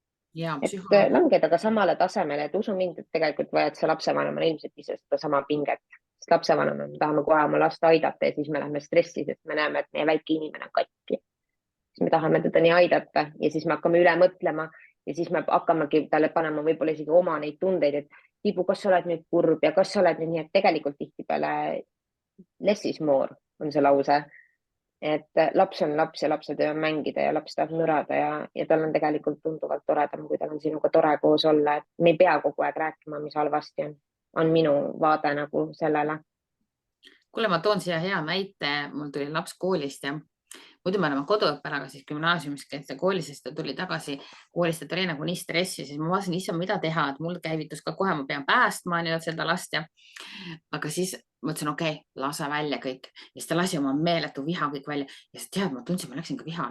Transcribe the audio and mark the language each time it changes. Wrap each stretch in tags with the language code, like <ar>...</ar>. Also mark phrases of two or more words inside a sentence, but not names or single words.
<et>Et langeda ka samale tasemele, et usu mind, et tegelikult vajad sa lapsevanemale ilmselt ise seda sama pinget, sest lapsevanemale me tahame kohe oma last aidata ja siis me läheme stressi, sest me näeme, et meie väike inimene on katki. Siis me tahame teda nii aidata ja siis me hakkame üle mõtlema ja siis me hakkamegi talle panema võib-olla isegi oma neid tundeid, et Tiibu, kas sa oled nüüd kurb ja kas sa oled nüüd nii, et tegelikult tihtipeale</et> <en>less is more</en> <et>on see lause, et laps on laps ja lapse töö on mängida ja laps tahab nürada ja tal on tegelikult tunduvalt toredam, kui tal on sinuga tore koos olla, et me ei pea kogu aeg rääkima, mis halvasti on minu vaade nagu sellele. Kuule, ma toon siia hea näite, mul tuli laps koolist ja muidu me oleme koduõppel, aga siis gümnaasiumis käis koolis, siis ta tuli tagasi koolist, et oli nagu nii stressi, siis ma vaatasin issand, mida teha, et mul käivitus ka kohe, ma pean päästma seda last ja aga siis mõtlesin, okei, lase välja kõik ja siis ta lasi oma meeletu viha kõik välja ja siis tead, ma tundsin, ma läksin ka vihale.</et>